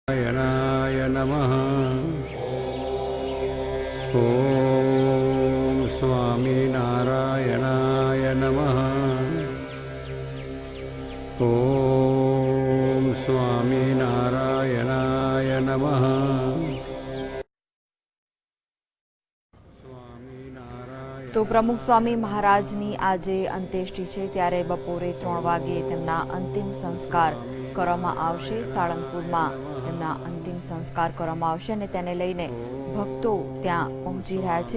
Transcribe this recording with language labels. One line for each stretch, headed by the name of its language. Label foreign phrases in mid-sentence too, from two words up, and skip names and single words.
Sanskrit: नारायणाय नमः। ॐ स्वामी नारायणाय नमः। ॐ स्वामी नारायणाय नमः।
Gujarati: તો પ્રમુખ સ્વામી મહારાજની આજે અંત્યેષ્ટિ છે, ત્યારે બપોરે 3 વાગે તેમના અંતિમ સંસ્કાર કરવામાં આવશે। સાળંગપુરમાં તેમના અંતિમ સંસ્કાર કરવામાં આવશે અને તેને લઈને ભક્તો ત્યાં પહોંચી રહ્યા છે।